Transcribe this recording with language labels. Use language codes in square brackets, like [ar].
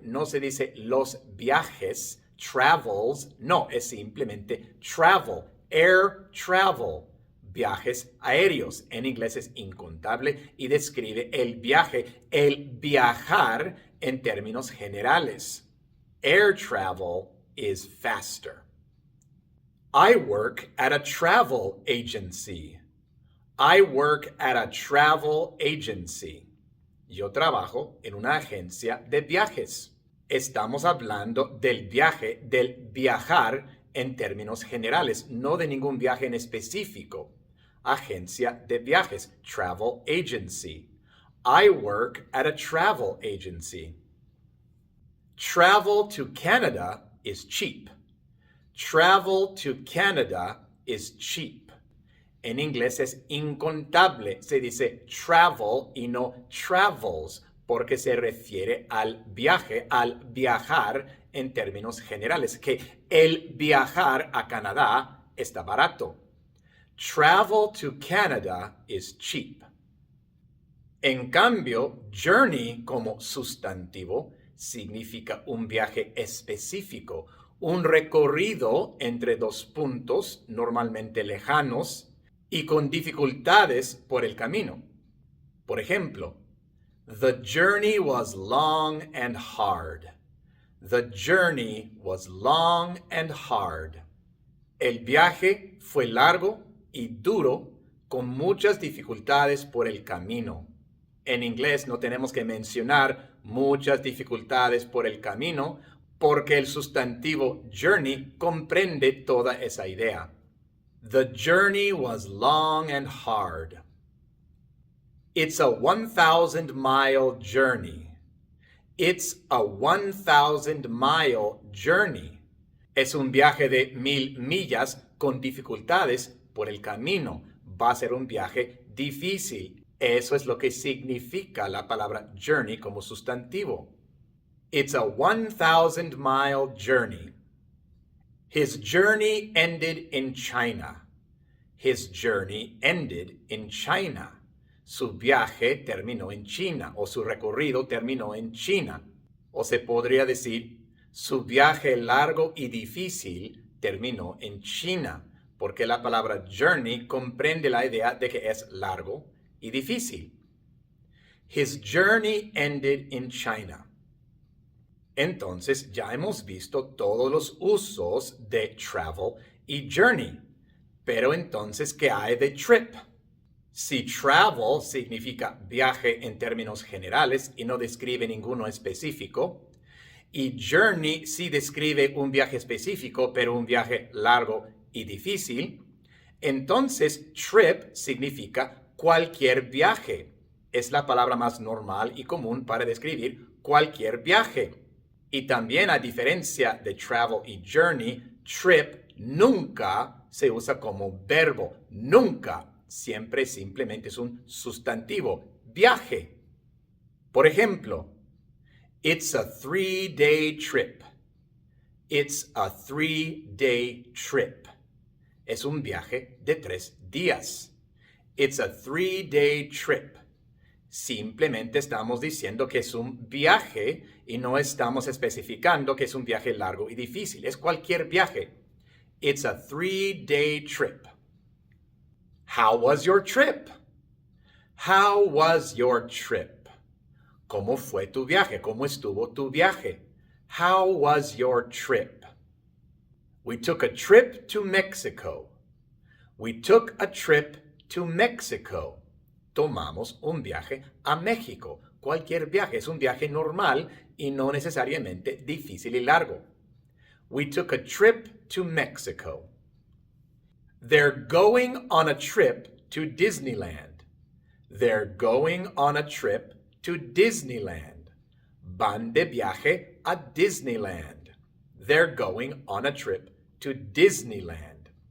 [es] No se dice los viajes, travels. No, es simplemente travel. Air travel. Viajes aéreos. En inglés es incontable y describe el viaje, el viajar en términos generales. [en] Air travel is faster. I work at a travel agency. I work at a travel agency. [es] Yo trabajo en una agencia de viajes. Estamos hablando del viaje, del viajar en términos generales, no de ningún viaje en específico. Agencia de viajes, travel agency. [en] I work at a travel agency. Travel to Canada is cheap. Travel to Canada is cheap. [es] En inglés es incontable. Se dice travel y no travels porque se refiere al viaje, al viajar en términos generales, que el viajar a Canadá está barato. [en] Travel to Canada is cheap. [es] En cambio, journey como sustantivo significa un viaje específico, un recorrido entre dos puntos normalmente lejanos y con dificultades por el camino. Por ejemplo, [en] the journey was long and hard. The journey was long and hard. [es] El viaje fue largo y duro con muchas dificultades por el camino. En inglés no tenemos que mencionar muchas dificultades por el camino porque el sustantivo journey comprende toda esa idea. [en] The journey was long and hard. It's a 1,000-mile journey. It's a 1,000-mile journey. [es] Es un viaje de 1,000 millas con dificultades por el camino. Va a ser un viaje difícil. Eso es lo que significa la palabra journey como sustantivo. [en] It's a 1,000-mile journey. His journey ended in China. His journey ended in China. [es] Su viaje terminó en China o su recorrido terminó en China. O se podría decir, su viaje largo y difícil terminó en China, porque la palabra journey comprende la idea de que es largo y difícil. [en] His journey ended in China. [es] Entonces ya hemos visto todos los usos de travel y journey. Pero entonces, ¿qué hay de trip? Si travel significa viaje en términos generales y no describe ninguno específico, y journey sí describe un viaje específico, pero un viaje largo y difícil, entonces trip significa cualquier viaje. Es la palabra más normal y común para describir cualquier viaje. Y también, a diferencia de travel y journey, trip nunca se usa como verbo. Nunca. Siempre simplemente es un sustantivo. Viaje. Por ejemplo, [en] it's a 3-day trip. It's a 3-day trip. [es] Es un viaje de 3 días. [en] It's a 3-day trip. [es] Simplemente estamos diciendo que es un viaje y no estamos especificando que es un viaje largo y difícil. Es cualquier viaje. [en] It's a 3-day trip. How was your trip? How was your trip? [es] ¿Cómo fue tu viaje? ¿Cómo estuvo tu viaje? [en] How was your trip? We took a trip to Mexico. We took a trip to Mexico. [es] Tomamos un viaje a México. Cualquier viaje es un viaje normal y no necesariamente difícil y largo. [en] We took a trip to Mexico. They're going on a trip to Disneyland. They're going on a trip to Disneyland. [es] Van de viaje a Disneyland. [en] They're going on a trip to Disneyland.